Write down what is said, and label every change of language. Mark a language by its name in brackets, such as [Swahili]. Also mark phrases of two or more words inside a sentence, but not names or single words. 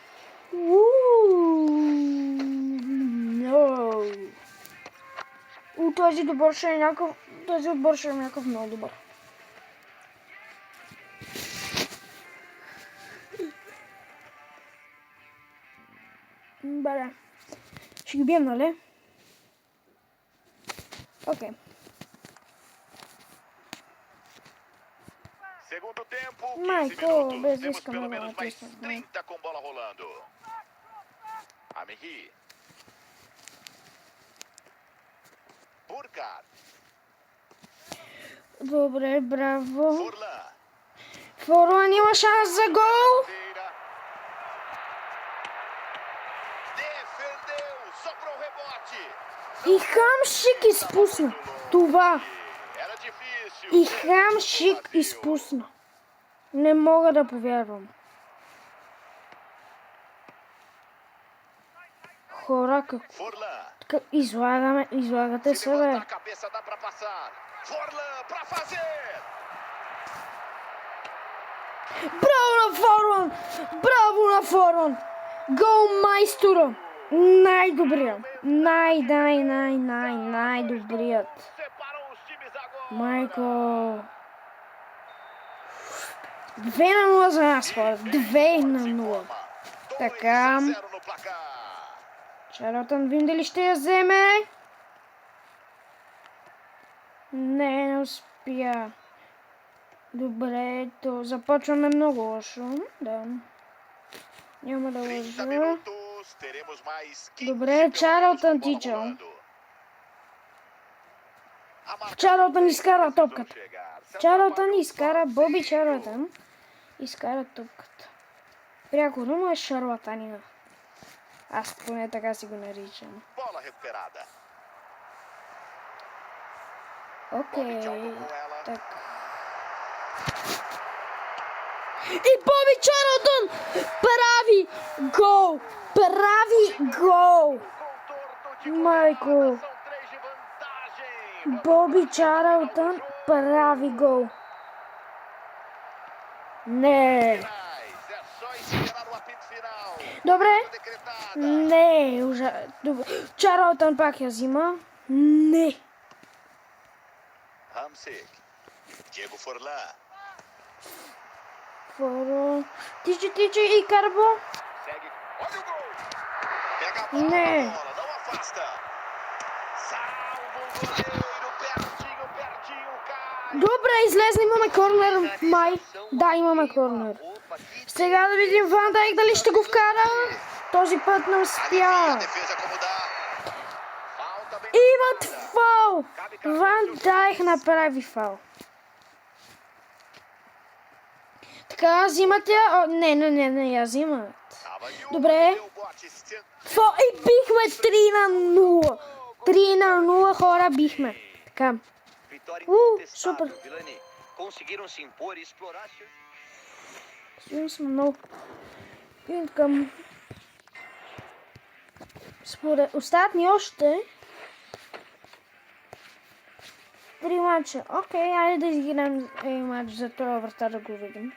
[Bulgarian] No. този отбор ще е някакъв много добър. Бре. Ще ги бием, нали? Окей. [Portuguese] Segundo tempo, 15 Michael, minutos. [Bulgarian] bez [Portuguese] Temos risco, pelo não, menos mais atenção, 30 com bola rolando. Amiri. Burkhardt. [Bulgarian] Добре, браво. [Portuguese] Furlan. [Bulgarian] Форуан има шанс за гол. [Portuguese] Defendeu. Sobrou o rebote. [Bulgarian] И Хамшик изпусна. Това. [Portuguese] Era difícil. [Bulgarian] И Хамшик изпусна. Не мога да повярвам. Хора, [Portuguese] Furlan. [Bulgarian] излагате [Portuguese] Se [Bulgarian] се, [Portuguese] levantar [Bulgarian] бе. [Portuguese] a cabeça, dá pra passar. Furlan pra fazer. [Bulgarian] Браво на Форуан! Браво на Форуан! Гол майстора! Най-добрият. Най-добрият. [Portuguese] Separam os times agora. [Bulgarian] Майко. 2-0 за нас, хора. 2-0. Така. [Portuguese] 2-0 no placar. [Bulgarian] Чарлтън, видим дали ще я вземе. Не успя. Добре, то започваме много лошо. Да. Няма да [Portuguese] 30 [Bulgarian] лъжа. [Portuguese] minutos, teremos mais 15 [Bulgarian] Добре, [Portuguese] pelo menos [Bulgarian] Чарлтън [Portuguese] com bola [Bulgarian] тича. [Portuguese] rolando. A marca [Bulgarian] Чарлтън изкара [Portuguese] precisam [Bulgarian] топката. [Portuguese] chegar. [Bulgarian] Чарлтън изкара, Боби Чарлтън изкара топката. Пряко дума е шарлатанина. Аз поне така си го наричам. [Portuguese] Bola recuperada. [Bulgarian] Окей, [Portuguese] Bobby com ela. [Bulgarian] так. И Боби Чарлтън прави гол! Прави гол! [Portuguese] Contorno de [Bulgarian] Майко! [Portuguese] são 3 de vantagem. [Bulgarian] Боби Чарлтън прави гол. Не. [Portuguese] É só esperar o apito final. [Bulgarian] Добре. [Portuguese] Decretada. [Bulgarian] Не, добре. Чарлтън пак я взима. Не. [Portuguese] Hamsik. Diego Forlan. [Bulgarian] Форо. Тичи и Карбо. [Portuguese] Segue. Olha o gol. Pega a bola, Né. não afasta. Salva o goleiro. Pertinho, cai. [Bulgarian] Добре, излезна, имаме корнер. Май. Да, имаме корнер. Сега да видим Ван Дайк дали ще го вкара. Този път не [Portuguese] Alivia a [Bulgarian] успя. [Portuguese] defesa como dá. Falta bem. [Bulgarian] Имат фал. Ван Дайк направи фал. Така, взимат я. О, не, я взимат. [Portuguese] Tava aí o [Bulgarian] Добре. [Portuguese] deu bote. [Bulgarian] И бихме 3-0. 3-0, хора, бихме. Така. [Portuguese] Vitória [Bulgarian] Супер. [Portuguese] incontestável, Vilani. Conseguiram se impor e explorar as chances. [Bulgarian] Сигурно съм много. И към... Според... Остават ни още 3 мача. Окей, айде да изиграем матч за това врата да го видим.